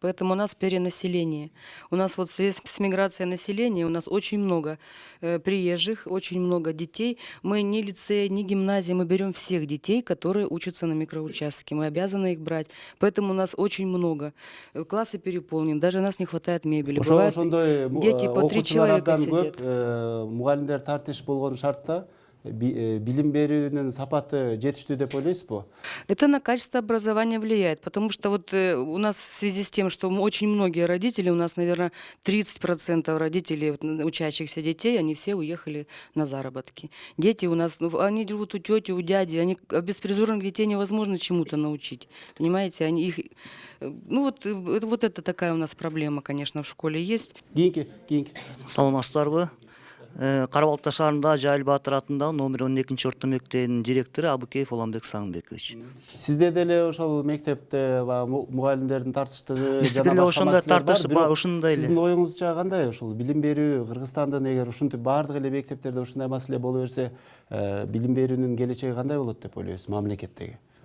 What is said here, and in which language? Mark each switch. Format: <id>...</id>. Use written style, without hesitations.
<ru>Поэтому у нас перенаселение. У нас вот с миграцией населения у нас очень много приезжих, очень много детей. Мы ни лицей, ни гимназии, мы берем всех детей, которые учатся на микроучастке. Мы обязаны их брать. Поэтому у нас очень много. Классы переполнены, даже у нас не хватает мебели. Бывает, дети по 3 человека сидят.</ru> <ky>Мугалимдер тартыш болгон шартта билим берүүнүн сапаты жетиштүү деп ойлойсузбу?</ky> <ru>Это на качество образования влияет, потому что вот у нас в связи с тем, что очень многие родители, у нас, наверное, 30% родителей учащихся детей, они все уехали на заработки. Дети у нас, они живут у тети, у дяди, они беспризорных детей невозможно чему-то научить, понимаете, они их, ну вот это такая у нас проблема, конечно, в школе есть.</ru> <ky>Кийинки. Саламатсыздарбы? Карабалта шаарында Жайыл Баатыр атындагы номер 12 орто мектебинин директору Абыкеев Оламбек Саңбекович. Сизде деле ошол мектепте мугалимдердин тартыштыгы Бизде деле ошондой тартыш бар, ошондой эле. Сиздин оюңузча кандай ошол билим берүү Кыргызстандын эгер ушинтип баардык эле мектептерде ушундай маселе боло берсе, билим берүүнүн келечеги кандай болот деп ойлойсуз мамлекеттеги?</ky>